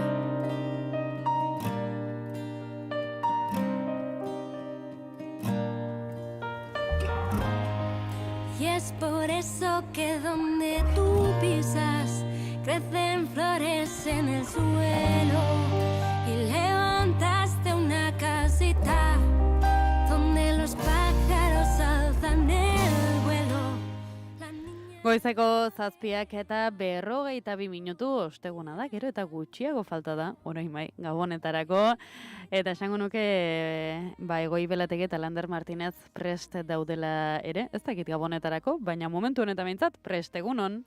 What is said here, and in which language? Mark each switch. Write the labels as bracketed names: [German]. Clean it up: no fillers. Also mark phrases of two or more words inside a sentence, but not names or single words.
[Spanish] Y es por eso que donde tú pisas crecen flores en el suelo y levantaste una casita donde los pájaros alzan el vuelo. [Basque] Goizeko 7 eta 52 minutu osteguna da, gero eta gutxiago falta da, orain bai, gabonetarako. Eta esango nuke, Goibelatek eta Lander Martinez prest daudela ere, ez dakit gabonetarako, baina momentu honetan behintzat prest egunon.